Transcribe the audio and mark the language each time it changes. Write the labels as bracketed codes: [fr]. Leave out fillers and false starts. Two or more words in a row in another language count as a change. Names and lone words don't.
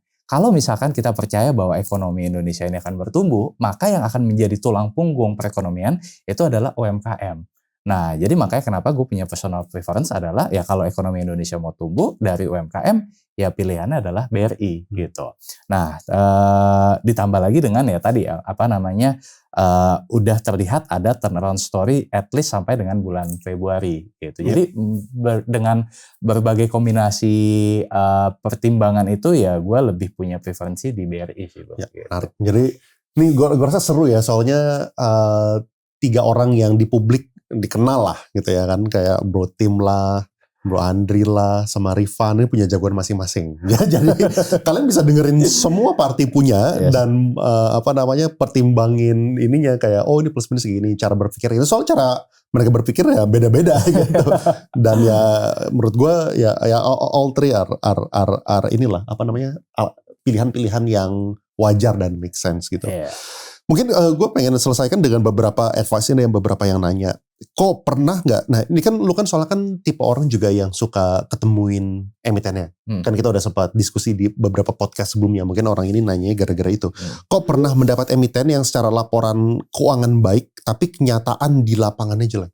[id] Kalau misalkan kita percaya bahwa ekonomi Indonesia ini akan bertumbuh, maka yang akan menjadi tulang punggung perekonomian itu adalah UMKM. Nah, jadi makanya kenapa gue punya [en] personal preference [id] adalah ya kalau ekonomi Indonesia mau tumbuh dari UMKM, ya pilihannya adalah BRI gitu. Nah, ditambah lagi dengan ya tadi udah terlihat ada [en] turnaround story at least [id] sampai dengan bulan Februari gitu. Jadi dengan berbagai kombinasi pertimbangan itu ya gue lebih punya preferensi di BRI sih. Ya, gitu. Menarik. Jadi ini gue rasa seru ya soalnya 3 orang yang di publik dikenal lah gitu ya kan, kayak Bro Tim lah, Bro Andri lah, sama Rifan ini punya jagoan masing-masing. Ya, jadi kalian bisa dengerin semua party punya dan pertimbangin ininya kayak ini plus minus segini, cara berpikir itu soal cara mereka berpikir ya beda-beda gitu. Dan ya menurut gue ya [en] all three are [id] inilah pilihan-pilihan yang wajar dan [en] make sense [id] gitu. Yeah. Mungkin gue pengen selesaikan dengan beberapa advice ini yang beberapa yang nanya. Kok pernah nggak? Nah ini kan lu kan soalnya kan tipe orang juga yang suka ketemuin emitennya. Kan kita udah sempat diskusi di beberapa podcast sebelumnya. Mungkin orang ini nanya gara-gara itu. Kok pernah mendapat emiten yang secara laporan keuangan baik, tapi kenyataan di lapangannya jelek?